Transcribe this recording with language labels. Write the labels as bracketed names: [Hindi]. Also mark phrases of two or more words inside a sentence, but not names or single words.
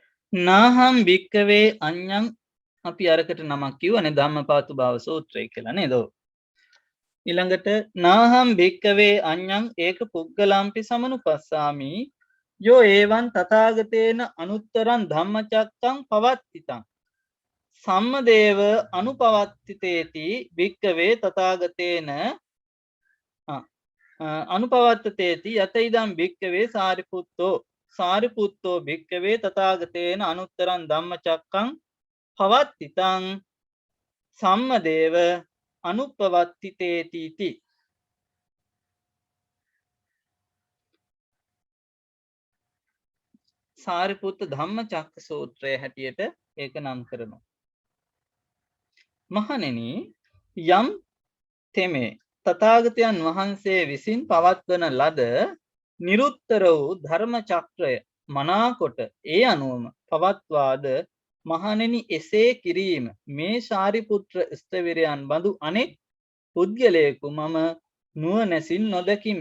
[Pali] නාහම් භික්කවේ අඤ්ඤං [Sinhala] අපි අරකට නමක් කිව්වනේ ධම්මපාතු භාව සූත්‍රය කියලා නේද? [Pali] ඊළඟට නාහම් භික්කවේ අඤ්ඤං ඒක පුග්ගලම්පි සමනුපස්සාමි යෝ ඒවං තථාගතේන අනුත්තරං ධම්මචක්කං පවත්තිතං සම්මදේව අනුපවත්තිතේති භික්කවේ තථාගතේන අනුපවත්තතේති යත ඉදම් භික්කවේ සාරිපුත්තෝ භික්කවේ තථාගතේන අනුත්තරං ධම්මචක්කං පවත්තිතං සම්මදේව අනුපවත්තිතේති සාරිපුත්ත ධම්මචක්ක සූත්‍රය [Sinhala] හැටියට ඒක නම් කරනවා. මහණෙනි යම් තෙමේ තථාගතයන් වහන්සේ විසින් පවත්වන ලද නිරුත්තර වූ ධර්ම චක්‍රය මනාකොට ඒ අනුවම පවත්වාද මහණෙනි එසේ කිරීම මේ ශාරිපුත්‍ර ස්ථවිරයන් බඳු අනෙක් පුද්ගලයෙකු මම නුවණැසින් නොදකිමි.